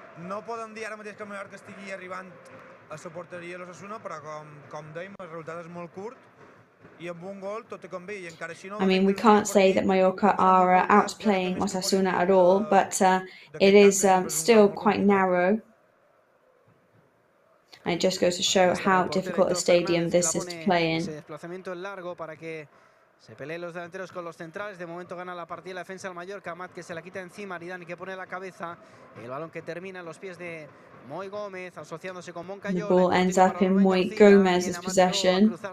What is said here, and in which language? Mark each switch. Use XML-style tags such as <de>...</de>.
<ca>No podem dir ara mateix que el Mallorca estigui arribant a la porteria de l'Osasuna, però com dèiem, el resultat és molt curt i amb un gol tot té com bé i encara així no...</ca> <en>I mean, we can't say that Mallorca are outplaying Osasuna at all, but it is still quite narrow. And it just goes to show how difficult a stadium this is to play in.</en> <es>Desplazamiento largo para que se peleen los delanteros con los centrales. De momento gana la partida la defensa del Mallorca. Amat que se la quita encima. Aridani que pone la cabeza. El balón que termina en los pies de Moy Gómez, asociándose con Moncayola.</es> <en>The ball ends up in Moy Gomez's possession.</en>